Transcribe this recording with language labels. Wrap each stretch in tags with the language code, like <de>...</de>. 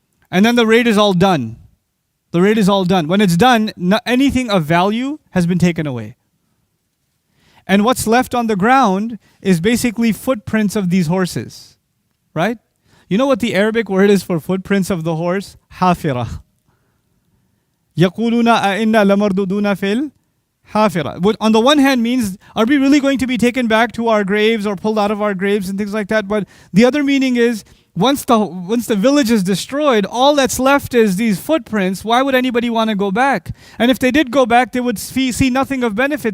<en>And then the raid is all done. The raid is all done. When it's done, anything of value has been taken away. And what's left on the ground is basically footprints of these horses. Right? You know what the Arabic word is for footprints of the horse?</en> <ar>حافرة. يقولون أئنا لمردودون في الحافرة.</ar> <en>Which on the one hand means, are we really going to be taken back to our graves or pulled out of our graves and things like that? But the other meaning is, once the village is destroyed, all that's left is these footprints. Why would anybody want to go back? And if they did go back, they would see nothing of benefit.</en>